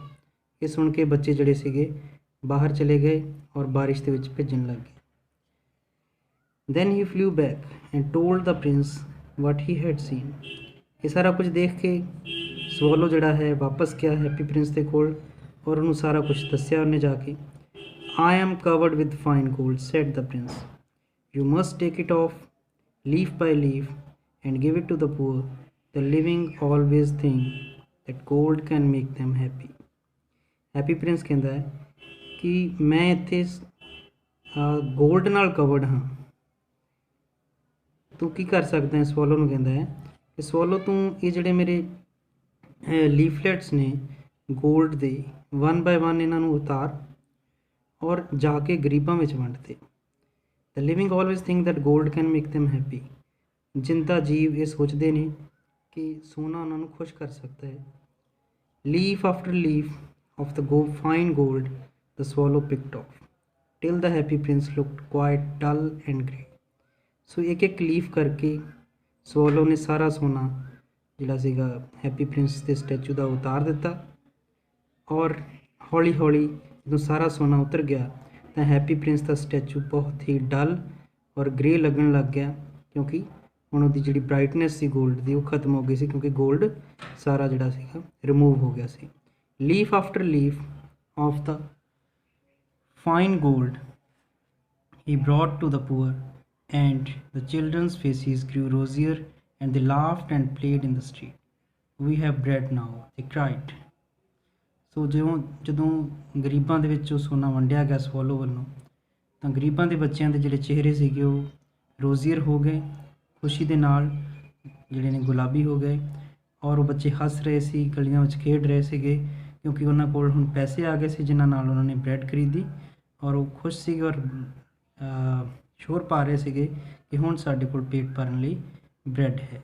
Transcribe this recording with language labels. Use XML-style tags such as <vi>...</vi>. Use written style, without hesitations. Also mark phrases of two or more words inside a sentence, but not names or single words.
<pa>ਇਹ ਸੁਣ ਕੇ ਬੱਚੇ ਜਿਹੜੇ ਸੀਗੇ ਬਾਹਰ ਚਲੇ ਗਏ ਔਰ ਬਾਰਿਸ਼ ਦੇ ਵਿੱਚ ਭਿੱਜਣ ਲੱਗ ਗਏ।</pa> <en>then he flew back and told the prince what he had seen.</en> <pa>ਇਹ ਸਾਰਾ ਕੁਝ ਦੇਖ ਕੇ ਸਵੋਲੋ ਜਿਹੜਾ ਹੈ ਵਾਪਸ ਗਿਆ ਹੈਪੀ ਪ੍ਰਿੰਸ ਦੇ ਕੋਲ ਔਰ ਉਹਨੂੰ ਸਾਰਾ ਕੁਝ ਦੱਸਿਆ ਉਹਨੇ ਜਾ ਕੇ।</pa> <en>I am covered with fine gold, said the prince. You must take it off leaf by leaf and give it to the poor. The living always think that gold can make them happy.</en> <pa>ਹੈਪੀ ਪ੍ਰਿੰਸ ਕਹਿੰਦਾ ਹੈ ਕਿ ਮੈਂ ਇੱਥੇ ਗੋਲਡ ਨਾਲ ਕਵਰਡ ਹਾਂ, ਤੂੰ ਕੀ ਕਰ ਸਕਦਾ ਹੈ। ਸਵੋਲੋ ਨੂੰ ਕਹਿੰਦਾ ਹੈ ਕਿ ਸਵੋਲੋ ਤੂੰ ਇਹ ਜਿਹੜੇ ਮੇਰੇ ਲੀਫਲੈਟਸ ਨੇ ਗੋਲਡ ਦੇ 1 by 1 ਇਹਨਾਂ ਨੂੰ ਉਤਾਰ ਔਰ ਜਾ ਕੇ ਗਰੀਬਾਂ ਵਿੱਚ ਵੰਡਦੇ।</pa> <en>the living always think that gold can make them happy.</en> <pa>ਜਿੰਦਾ ਜੀਵ ਇਹ ਸੋਚਦੇ ਨੇ ਕਿ ਸੋਨਾ ਉਹਨਾਂ ਨੂੰ ਖੁਸ਼ ਕਰ ਸਕਦਾ ਹੈ।</pa> <en>leaf after leaf of the fine gold the swallow picked off till the happy prince looked quite dull and grey.</en> <pa>ਸੋ ਇੱਕ ਇੱਕ ਲੀਫ ਕਰਕੇ ਸਵੋਲੋ ਨੇ ਸਾਰਾ ਸੋਨਾ ਜਿਹੜਾ ਸੀਗਾ ਹੈਪੀ ਪ੍ਰਿੰਸ ਦੇ ਸਟੈਚੂ ਦਾ ਉਤਾਰ ਦਿੱਤਾ ਔਰ ਹੌਲੀ ਹੌਲੀ ਜਦੋਂ ਸਾਰਾ ਸੋਨਾ ਉਤਰ ਗਿਆ ਤਾਂ ਹੈਪੀ ਪ੍ਰਿੰਸ ਦਾ ਸਟੈਚੂ ਬਹੁਤ ਹੀ ਡਲ ਔਰ ਗ੍ਰੇ ਲੱਗਣ ਲੱਗ ਗਿਆ, ਕਿਉਂਕਿ ਹੁਣ ਉਹਦੀ ਜਿਹੜੀ ਬ੍ਰਾਈਟਨੈਸ ਸੀ ਗੋਲਡ ਦੀ ਉਹ ਖਤਮ ਹੋ ਗਈ ਸੀ, ਕਿਉਂਕਿ ਗੋਲਡ ਸਾਰਾ ਜਿਹੜਾ ਸੀਗਾ ਰਿਮੂਵ ਹੋ ਗਿਆ ਸੀ।</pa> <en>Leaf after leaf of the fine gold he brought to the poor, and the children's faces grew rosier, and they laughed and played in the street. We have bread now, they cried.</en> <pa>ਸੋ ਜਦੋਂ ਗਰੀਬਾਂ ਦੇ ਵਿੱਚ ਉਹ ਸੋਨਾ ਵੰਡਿਆ ਗਿਆ ਸਵੋਲੋ ਵੱਲੋਂ, ਤਾਂ ਗਰੀਬਾਂ ਦੇ ਬੱਚਿਆਂ ਦੇ ਜਿਹੜੇ ਚਿਹਰੇ ਸੀਗੇ ਉਹ ਰੋਜ਼ੀਅਰ ਹੋ ਗਏ, ਖੁਸ਼ੀ ਦੇ ਨਾਲ ਜਿਹੜੇ ਨੇ ਗੁਲਾਬੀ ਹੋ ਗਏ ਔਰ ਉਹ ਬੱਚੇ ਹੱਸ ਰਹੇ ਸੀ, ਗਲੀਆਂ ਵਿੱਚ ਖੇਡ ਰਹੇ ਸੀਗੇ, ਕਿਉਂਕਿ ਉਹਨਾਂ ਕੋਲ ਹੁਣ ਪੈਸੇ ਆ ਗਏ ਸੀ ਜਿਨ੍ਹਾਂ ਨਾਲ ਉਹਨਾਂ ਨੇ ਬ੍ਰੈਡ ਖਰੀਦੀ ਔਰ ਉਹ ਖੁਸ਼ ਸੀਗੇ ਔਰ ਸ਼ੋਰ ਪਾ ਰਹੇ ਸੀਗੇ ਕਿ ਹੁਣ ਸਾਡੇ ਕੋਲ ਪੇਟ ਭਰਨ ਲਈ ਬ੍ਰੈਡ ਹੈ।</pa>